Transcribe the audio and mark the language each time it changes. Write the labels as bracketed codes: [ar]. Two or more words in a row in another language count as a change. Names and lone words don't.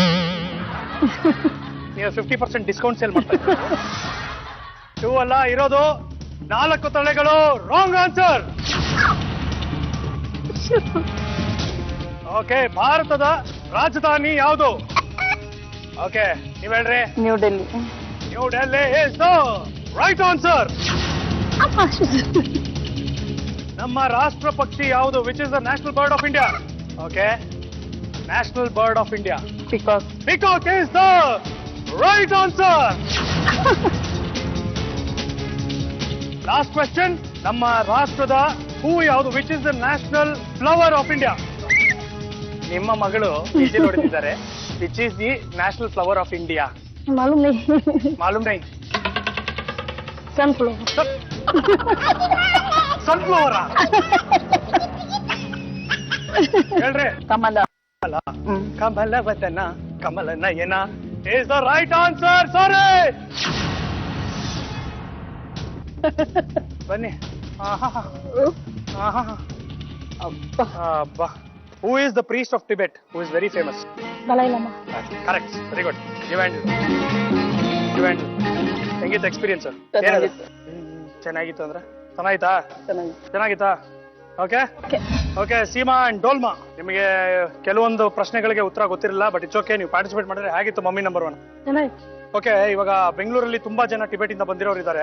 [kn] ನೀವು 50% [en] discount sale [kn] ಮಾಡ್ತಾ ಇದ್ದೀರಾ 2 ಅಲ್ಲ ಇರೋದು 4 ತಲೆಗಳು [en] wrong answer okay [kn] ಭಾರತದ ರಾಜಧಾನಿ ಯಾವುದು ಓಕೆ ನೀವ್ ಹೇಳ್ರಿ न्यू दिल्ली [en] New Delhi is the right answer [kn] ನಮ್ಮ ರಾಷ್ಟ್ರ ಪಕ್ಷಿ ಯಾವುದು [en] which is the national bird of India okay national bird of India पीकॉक Peacock is the right answer. Last question. [kn] ನಮ್ಮ ರಾಷ್ಟ್ರದ ಹೂ ಯಾವುದು [en] which is the national flower of India [kn] ನಿಮ್ಮ ಮಗಳು ವಿಜಿಲ್ ಹೊಡೆದಿದ್ದಾರೆ [en] which is the national flower of India [hi] मालूम नहीं मालूम नहीं [en] सनफ्लावर [kn] ಸನ್ಫ್ಲವರ್ ಹೇಳ್ರಿ [hi] कमल [kn] ಕಮಲವದನ ಕಮಲ ನಯನ [en] is the right answer sorry [kn] ಬನ್ನಿ ಅಬ್ಬಾ [en] who is the priest of Tibet who is very famous दलाई लामा correct very good you and [kn] ಹೆಂಗಿತ್ತು ಎಕ್ಸ್ಪೀರಿಯನ್ಸ್ ಚೆನ್ನಾಗಿತ್ತು ಅಂದ್ರೆ ಚೆನ್ನಾಗಿತ್ತಾ ಓಕೆ ಓಕೆ ಸೀಮಾ ಅಂಡ್ ಡೋಲ್ಮಾ ನಿಮಗೆ ಕೆಲವೊಂದು ಪ್ರಶ್ನೆಗಳಿಗೆ ಉತ್ತರ ಗೊತ್ತಿರಲಿಲ್ಲ [en] but it's okay [kn] ನೀವು ಪಾರ್ಟಿಸಿಪೇಟ್ ಮಾಡಿದ್ರೆ ಹೇಗಿತ್ತು [en] mummy number 1 okay, [kn] ಇವಾಗ ಬೆಂಗಳೂರಲ್ಲಿ ತುಂಬಾ ಜನ ಟಿಬೆಟ್ ಇಂದ ಬಂದಿರೋರು ಇದ್ದಾರೆ.